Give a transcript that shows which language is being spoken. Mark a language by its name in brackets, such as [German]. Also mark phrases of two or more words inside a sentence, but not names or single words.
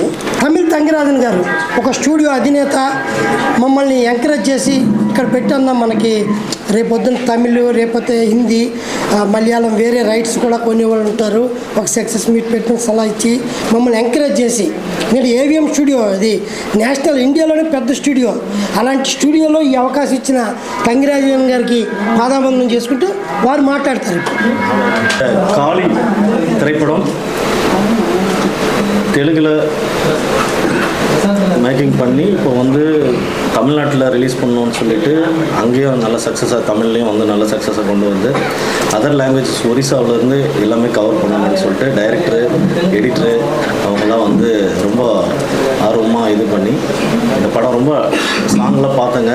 [Telugu] తమిళ్ తంగిరాజన్ గారు ఒక స్టూడియో అధినేత, మమ్మల్ని ఎంకరేజ్ చేసి ఇక్కడ పెట్టన్నా మనకి రేపొద్దున తమిళ్, రేపొద్దు హిందీ, మలయాళం వేరే రైట్స్ కూడా కొనేవాళ్ళు ఉంటారు. ఒక [English] success meet [Telugu] పెట్టిన సలహా ఇచ్చి మమ్మల్ని ఎంకరేజ్ చేసి, నేను ఏవిఎం స్టూడియో, అది నేషనల్ ఇండియాలోనే పెద్ద స్టూడియో, అలాంటి స్టూడియోలో ఈ అవకాశం ఇచ్చిన తంగిరాజన్ గారికి పాదాబంధనం చేసుకుంటూ వారు మాట్లాడతారు. [Tamil] காளி திரைப்படம் தெலுங்கில் மேக்கிங் பண்ணி இப்போ வந்து தமிழ்நாட்டில் ரிலீஸ் பண்ணணும்னு சொல்லிட்டு அங்கேயும் நல்ல சக்ஸஸாக, தமிழ்லேயும் வந்து நல்ல சக்ஸஸாக கொண்டு வந்து [English] other languages [Tamil] ஒரிசாவிலேருந்து எல்லாமே கவர் பண்ணணும்னு சொல்லிட்டு டைரக்டரு, எடிட்டரு அவங்களாம் வந்து ரொம்ப ஆர்வமாக இது பண்ணி இந்த படம் ரொம்ப சாங்லாம் பார்த்தேங்க.